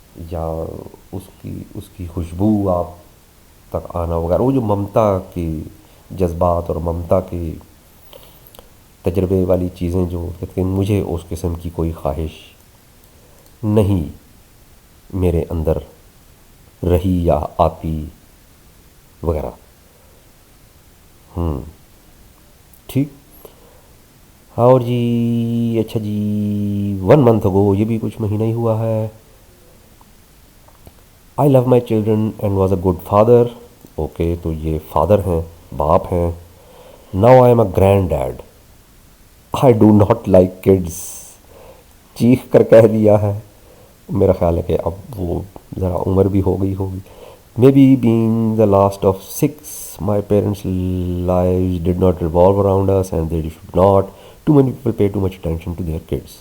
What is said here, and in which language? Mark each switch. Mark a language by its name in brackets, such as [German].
[Urdu] یا اس کی خوشبو آپ تک آنا وغیرہ, وہ جو ممتا کی جذبات اور ممتا کی تجربے والی چیزیں جو کہتے ہیں, مجھے اس قسم کی کوئی خواہش نہیں میرے اندر رہی یا آتی وغیرہ. ٹھیک. اور جی اچھا جی [English] 1 month ago, [Urdu] یہ بھی کچھ مہینہ ہی ہوا ہے. [English] I love my children and was a good father. [Urdu] Okay, تو یہ فادر ہیں, باپ ہیں. [English] Now I am a granddad. I do not like kids. [Urdu] چیخ کر کہہ دیا ہے. میرا خیال ہے کہ اب وہ ذرا عمر بھی ہو گئی ہوگی. [English] Maybe being the last of 6, my parents' lives did not revolve around us and they should not. Too many people pay too much attention to their kids.